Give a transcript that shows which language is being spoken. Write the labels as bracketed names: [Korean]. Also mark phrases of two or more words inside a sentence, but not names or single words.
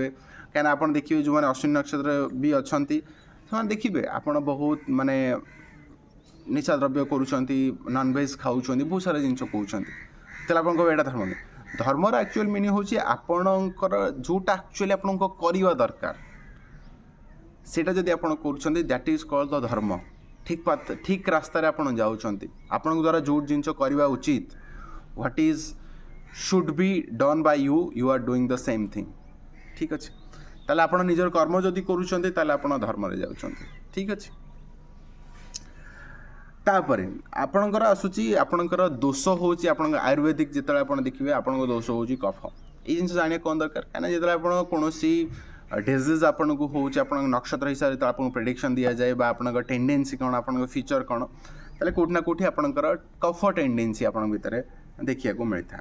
[Odia] କାହିଁକିନା ଆପଣ ଦେଖିବେ ଯେଉଁମାନେ ଅଶ୍ୱିନୀ ନକ୍ଷତ୍ର ବି ଅଛନ୍ତି ସେମାନେ ଦେଖିବେ ଆପଣ ବହୁତ ମାନେ ନିଶା ଦ୍ରବ୍ୟ କରୁଛନ୍ତି, ନନଭେଜ୍ ଖାଉଛନ୍ତି, ବହୁତ ସାରା ଜିନିଷ କହୁଛନ୍ତି, ତାହେଲେ ଆପଣ କହିବେ ଏଇଟା ଧର୍ମ ନୁହେଁ। ଧର୍ମର [English] actual meaning [Odia] ହେଉଛି ଆପଣଙ୍କର ଯେଉଁଟା ଆକ୍ଚୁଆଲି ଆପଣଙ୍କ କରିବା ଦରକାର ସେଇଟା ଯଦି ଆପଣ କରୁଛନ୍ତି, [English] that is called the [Odia] ଧର୍ମ। ଠିକ୍ ରାସ୍ତାରେ ଆପଣ ଯାଉଛନ୍ତି। ଆପଣଙ୍କ ଦ୍ୱାରା ଯେଉଁ ଜିନିଷ କରିବା ଉଚିତ, [English] what is should be done by you, you are doing the same thing. [Odia] ଠିକ୍ ଅଛି। ତାହେଲେ ଆପଣ ନିଜର କର୍ମ ଯଦି କରୁଛନ୍ତି ତାହେଲେ ଆପଣ ଧର୍ମରେ ଯାଉଛନ୍ତି। ଠିକ୍ ଅଛି। ତାପରେ ଆପଣଙ୍କର ଆସୁଛି ଆପଣଙ୍କର ଦୋଷ ହେଉଛି ଆପଣଙ୍କ ଆୟୁର୍ବେଦିକ। ଯେତେବେଳେ ଆପଣ ଦେଖିବେ ଆପଣଙ୍କ ଦୋଷ ହେଉଛି କଫ। ଏଇ ଜିନିଷ ଜାଣିବା କ'ଣ ଦରକାର, କାହିଁକିନା ଯେତେବେଳେ ଆପଣ କୌଣସି ଡିଜିଜ୍ ଆପଣଙ୍କୁ ହେଉଛି ଆପଣଙ୍କ ନକ୍ଷତ୍ର ହିସାବରେ ଯେତେବେଳେ ଆପଣଙ୍କୁ ପ୍ରେଡ଼ିକ୍ସନ୍ ଦିଆଯାଏ ବା ଆପଣଙ୍କ ଟେଣ୍ଡେନ୍ସି କ'ଣ, ଆପଣଙ୍କ ଫିଚର୍ କ'ଣ, ତାହେଲେ କେଉଁଠି ନା କେଉଁଠି ଆପଣଙ୍କର କଫ ଟେଣ୍ଡେନ୍ସି ଆପଣଙ୍କ ଭିତରେ ଦେଖିବାକୁ ମିଳିଥାଏ।